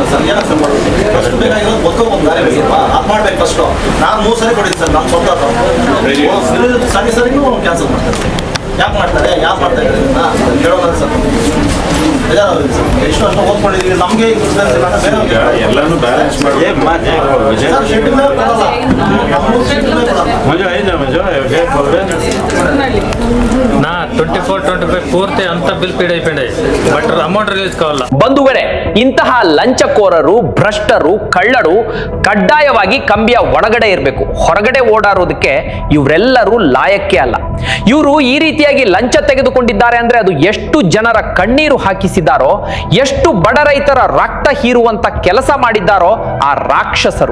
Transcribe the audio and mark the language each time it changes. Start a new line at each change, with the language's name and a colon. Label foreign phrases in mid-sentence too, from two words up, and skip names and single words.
Kannada: ಯಾಕೆ ಮಾಡ್ತಾರೆ, ಯಾಕೆ ಮಾಡ್ತಾ ಇದ್ದಾರೆ ಹೇಳೋಣ ಸರ್. ಎಷ್ಟು ಅಷ್ಟು ಓದ್ಕೊಂಡಿದ್ದೀವಿ, ನಮಗೆ ಎಲ್ಲಾನು ಬ್ಯಾಲೆನ್ಸ್ ಮಾಡಿ
Telugu: నా 24-25 పూర్తి అంత
English: bill paid
Telugu: అయిపోయింది,
English: but amount release
Telugu: కావాల.
Kannada: ಬಂಧುಗಳೇ, ಇಂತಹ ಲಂಚಕೋರರು, ಭ್ರಷ್ಟರು, ಕಳ್ಳರು ಕಡ್ಡಾಯವಾಗಿ ಕಂಬಿಯ ಒಳಗಡೆ ಇರಬೇಕು. ಹೊರಗಡೆ ಓಡಾಡೋದಕ್ಕೆ ಇವರೆಲ್ಲರೂ ಲಾಯಕ್ಕೆ ಅಲ್ಲ. ಇವರು ಈ ರೀತಿಯಾಗಿ ಲಂಚ ತೆಗೆದುಕೊಂಡಿದ್ದಾರೆ ಅಂದ್ರೆ ಅದು ಎಷ್ಟು ಜನರ ಕಣ್ಣೀರು ಹಾಕಿಸಿದ್ದಾರೋ, ಎಷ್ಟು ಬಡ ರೈತರ ರಕ್ತ ಹೀರುವಂತ ಕೆಲಸ ಮಾಡಿದ್ದಾರೋ ಆ ರಾಕ್ಷಸರು.